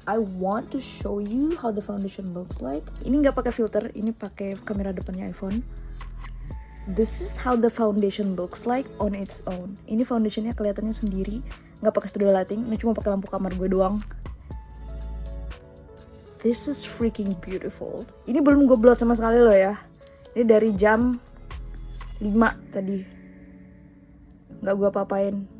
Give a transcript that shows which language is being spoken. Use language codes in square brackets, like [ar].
[en] I want to show you how the foundation looks like. [id] Ini nggak pakai filter, ini pakai kamera depannya iPhone. [en] This is how the foundation looks like on its own. [id] Ini foundationnya kelihatannya sendiri, nggak pakai studio lighting. Ini cuma pakai lampu kamar gue doang. [en] This is freaking beautiful. [id] Ini belum gue blot sama sekali loh ya. Ini dari jam 5 tadi. Nggak gue apa-apain.